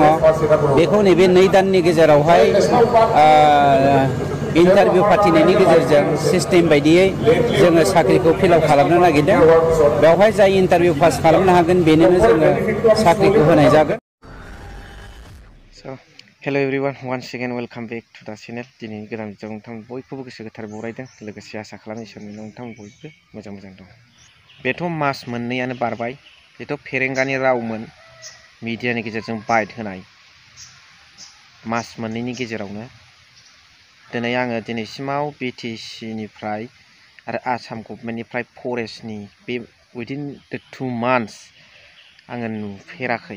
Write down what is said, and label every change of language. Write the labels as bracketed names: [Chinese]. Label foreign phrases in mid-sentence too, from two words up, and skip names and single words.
[Bodo] बेखौ नैबे 2 दाननि गेजेरावहाय इन्टारभिउ फाथिनायनि गेजेरजों सिस्टेम बायदियै जोङो साख्रिखौ फिलआप खालामनो नागिरदों। बेवहाय जाय इन्टारभिउ पास खालामनो हागोन बेनोनो जोङो साख्रिखौ होनाय जागोन। [English] hello everyone, once again welcome back to the channel। [Bodo] दिनैनि गोदान भिडिअ नोंथां बयखौबो गोसो गोथार बरायदों। लोगोसे आसा खालामो इसोरनि नोंथां बयबो मोजां दं। बेथ' मास मोननैयानो बारबाय। बेथ' फेरेंगानि रावमोन मिडियानि गेजेरजों बाइट होनाय। मास मोननैनि गेजेरावनो दिनै आङो दिनैसिमाव BTC निफ्राय आरो आसाम गभर्नमेन्टनिफ्राय फरेस्टनि बे उइदिन द 2 months आङो नुफेराखै।